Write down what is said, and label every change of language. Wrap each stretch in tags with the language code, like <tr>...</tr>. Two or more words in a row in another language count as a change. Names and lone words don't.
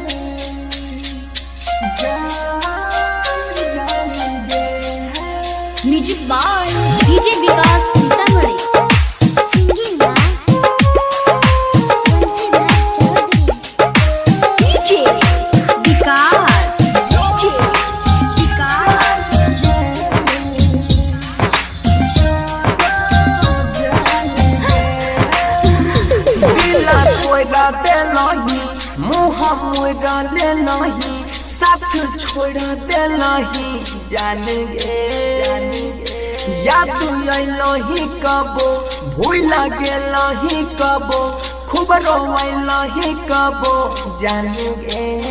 <en>Music by DJ Vikas Sitamarhi. Singing by Vansidhar Chaudhary. DJ Vikas. DJ Vikas.</en> <mai>दिला तोड़ा दे नहीं मुँह मोड़ा ले नहीं साथ छोड़ दे नहीं जान गे याद नहीं कबो भूल गेलही कबो खूब रोवलही कबो जान गे</mai>